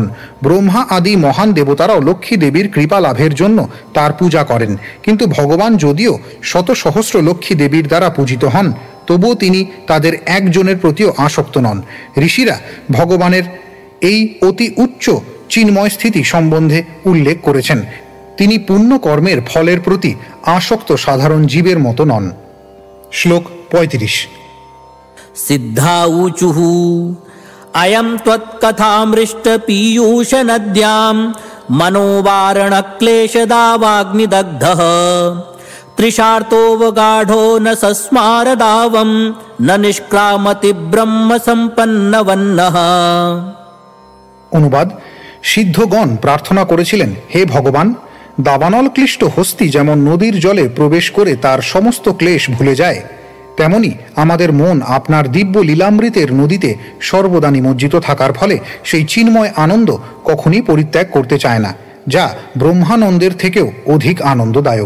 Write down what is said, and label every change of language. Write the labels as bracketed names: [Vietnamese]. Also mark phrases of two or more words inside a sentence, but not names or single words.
[Bangla] ব্রহ্মা আদি মহান দেবতারাও লক্ষ্মী দেবীর কৃপা লাভের জন্য তার পূজা করেন, কিন্তু ভগবান যদিও শত সহস্র লক্ষ্মী দেবীর দ্বারা পূজিত হন, তবুও তিনি তাদের একজনের প্রতিও আসক্ত নন। ঋষিরা ভগবানের এই অতি উচ্চ চিন্ময় স্থিতি সম্বন্ধে উল্লেখ করেছেন। তিনি পুণ্য কর্মের ফলের প্রতি আসক্ত সাধারণ জীবের মতো নন। শ্লোক 35। [Sanskrit] সিদ্ধা ऊचुः अयं त्वत्कथामृष्ट पीयूष नद्यां मनोवारण क्लेशदावाग्निदग्धः तृषार्तोऽवगाढो न सस्मारदावं न निष्क्रामति ब्रह्म सम्पन्नवन्नः। [Bangla] অনুবাদ: সিদ্ধগণ প্রার্থনা করেছিলেন, হে ভগবান, দাবানল ক্লিষ্ট হস্তি যেমন নদীর জলে প্রবেশ করে তার সমস্ত ক্লেশ ভুলে যায়, তেমনি আমাদের মন আপনার দিব্য লীলামৃতের নদীতে সর্বদা নিমজ্জিত থাকার ফলে সেই চিন্ময় আনন্দ কখনই পরিত্যাগ করতে চায় না, যা ব্রহ্মানন্দের থেকেও অধিক আনন্দদায়ক।